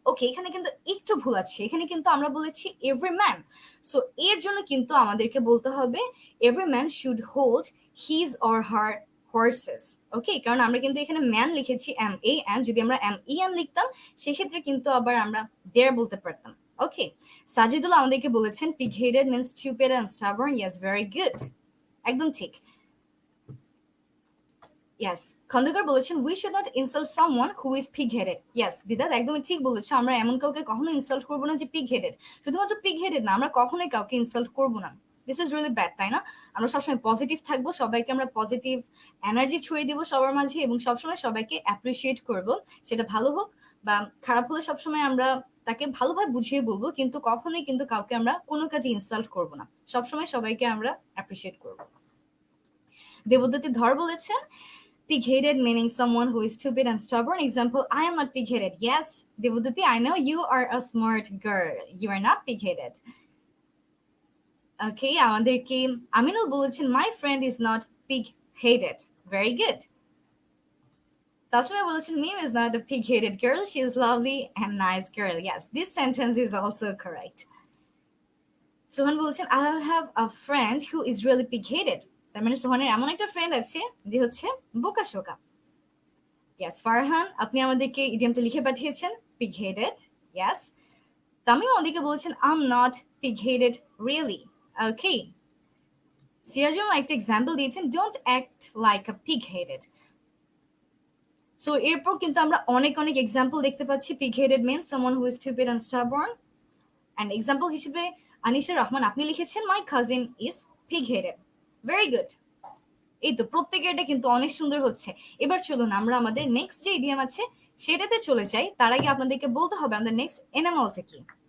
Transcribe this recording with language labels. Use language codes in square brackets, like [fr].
[bn] ওকে, এখানে কিন্তু একটু ভুল আছে, এখানে কিন্তু আমরা বলেছি every man, সো এর জন্য কিন্তু আমাদেরকে বলতে হবে every man should hold his or her horses. ওকে, কারণ আমরা কিন্তু এখানে ম্যান লিখেছি MAN, যদি আমরা MEN লিখতাম সেক্ষেত্রে কিন্তু আবার আমরা দেয়ার বলতে পারতাম। [en] Okay, Sajidul আমাদেরকে বলেছেন pig headed means stupid and stubborn. Yes, very good, একদম ঠিক। Yes, খন্দকার বলেছেন we should not insult someone who is pig headed. [bn] Yes, দিদা একদমই ঠিক বলেছো, আমরা এমন কাউকে কখনো ইনসাল্ট করব না যে pig headed। শুধুমাত্র pig headed না, আমরা কখনোই কাউকে ইনসাল্ট করব না। দিস ইজ রিয়েলি ব্যাড, তাই না? আমরা সবসময় পজিটিভ থাকবো, সবাইকে আমরা পজিটিভ এনার্জি ছড়িয়ে দিব সবার মাঝে, এবং সবসময় সবাইকে অ্যাপ্রিসিয়েট করব, সেটা ভালো হোক বা খারাপ হলে সবসময় আমরা তাকে ভালোভাবে বুঝিয়ে বলবো, কিন্তু কখনোই কিন্তু কাউকে আমরা কোনো কাজে ইনসাল্ট করব না, সবসময় সবাইকে আমরা অ্যাপ্রিসিয়েট করব। [en] দেবদত্তি ধর বলেছেন pig-headed meaning someone who is stupid and stubborn. Example, I am not pig-headed. Yes, Devadati, I know you are a smart girl. You are not pig-headed. Okay, আমাদেরকে আমিনুল বলেছেন my friend is not pig-headed. Very good. Tasmia বলেছেন Mim is not a pig-headed girl. She is lovely and nice girl. Yes, this sentence is also correct. Sohan বলেছেন I have a friend who is really pig-headed. [bn] তার মানে সোহানের এমন একটা friend আছে যে হচ্ছে বোকাশোকা। Yes, Farhan আপনি আমাদেরকে ইডিয়ামটা লিখে পাঠিয়েছেন pig-headed. [en] Yes, Tamim আমাদেরকে বলেছেন I'm not pig-headed really. Okay, Sirajul একটা এক্সাম্পল দিয়েছেন don't act like a pig-headed. [bn] So এরপর কিন্তু আমরা অনেক অনেক এক্সাম্পল দেখতে পাচ্ছি pig-headed means someone who is stupid and stubborn. [en] And example হিসেবে আনিশা রহমান আপনি লিখেছেন my cousin is pig-headed. Very good. [bn] এই তো প্রত্যেকের এটা কিন্তু অনেক সুন্দর হচ্ছে। এবার চলুন আমরা আমাদের নেক্সট যে ইডিয়াম আছে সেটাতে চলে যাই, তার আগে আপনাদেরকে বলতে হবে আমাদের নেক্সট এনিম্যালটা কি।